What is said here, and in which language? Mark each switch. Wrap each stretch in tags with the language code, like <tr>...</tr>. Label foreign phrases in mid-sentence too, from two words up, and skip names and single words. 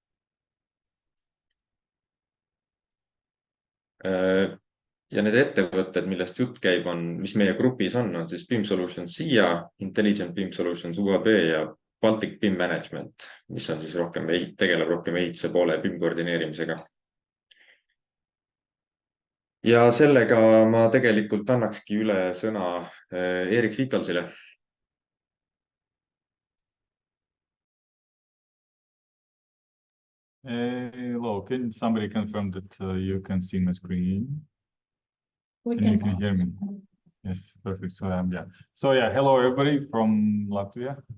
<et>Ja need ettevõtted, millest jutt käib, mis meie grupis on siis BIM Solutions SIA, Intelligent BIM Solutions UAB ja Baltic BIM Management, mis on siis tegeleb rohkem ehituse poole BIM koordineerimisega. Ja sellega ma tegelikult annakski üle sõna Erik Sviitolsile.</et> <en>Hello, can somebody confirm that you can see my screen? We and you can hear me? Yes, perfect. So hello everybody from Latvia.</en>